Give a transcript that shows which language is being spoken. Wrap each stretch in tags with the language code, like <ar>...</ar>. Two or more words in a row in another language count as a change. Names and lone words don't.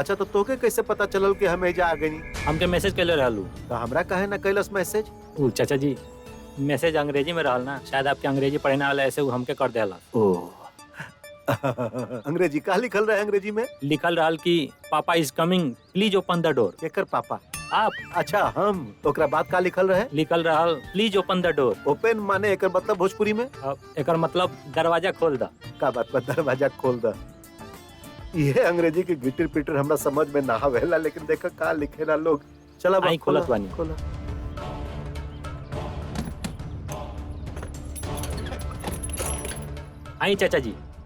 <bho>अच्छा तो तोके कैसे पता चलल कि हम एजा आ गई? हमके मैसेज कैले रहलू। तो हमरा काहे ना कैलस मैसेज? ऊ चाचा जी मैसेज अंग्रेजी में रहल ना, शायद आपके अंग्रेजी पढ़े ना वाला ऐसे ऊ हमके कर देला। ओह अंग्रेजी का लिखल रहे? अंग्रेजी में लिखल रहल कि</bho> <en>papa is coming please open the door.</en> <bho>केकर पापा? आप। अच्छा हम। ओकरा बाद का लिखल रहे? लिखल रहल</bho> <en>please open the door.</en> <bho>ओपन माने एकर मतलब भोजपुरी में? एकर मतलब दरवाजा खोल द। का बात बा दरवाजा खोल द? ये अंग्रेजी के गिटर पिटर हमरा समझ में ना आवेला, लेकिन देखा का लिखेला लोग। चला आई खोलत बानी। खोला। आई चाचा जी।</bho>